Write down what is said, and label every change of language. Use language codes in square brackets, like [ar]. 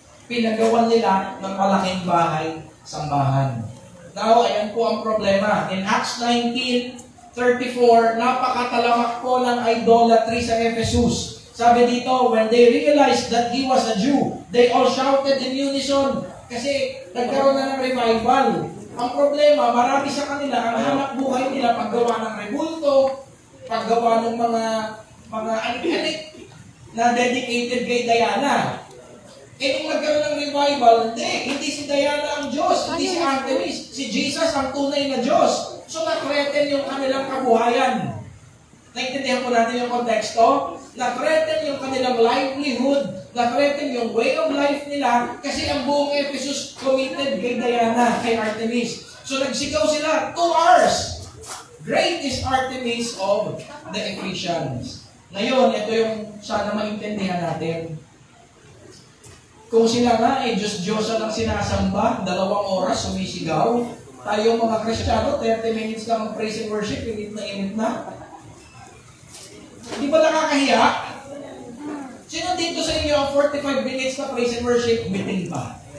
[tl] Pinagawan nila ng malaking bahay, sambahan. Now, ayan po ang problema. In Acts 19:34, napakatalamak po ng idolatry sa Ephesus. Sabi dito, [en] when they realized that he was a Jew, they all shouted in unison. [tl] Kasi nagkaroon na ng revival. Ang problema, marami sa kanila, ang hanap buhay nila, paggawa ng rebulto, paggawa ng mga anik-anik na dedicated kay Diana. Nung nagkaroon ng revival, hindi si Diana ang Diyos, hindi si Artemis. Si Jesus ang tunay na Diyos. So, na-threaten yung kanilang kabuhayan. Naintindihan po natin yung konteksto? Na-threaten yung kanilang livelihood. Na-threaten yung way of life nila kasi ang buong Ephesus committed kay Diana, kay Artemis. So, nagsigaw sila, 2 hours. [en] Great is Artemis of the Ephesians. [tl] Ngayon, ito yung sana maintindihan natin. Kung sila nga Diyos-Diyosan ang sinasamba, 2 oras sumisigaw, tayo mga Kristiyano, 30 minutes lang ang praise and worship, init na. Hindi ba nakakahiya? Sino dito sa inyo ang 45 minutes na praise and worship, bitin pa?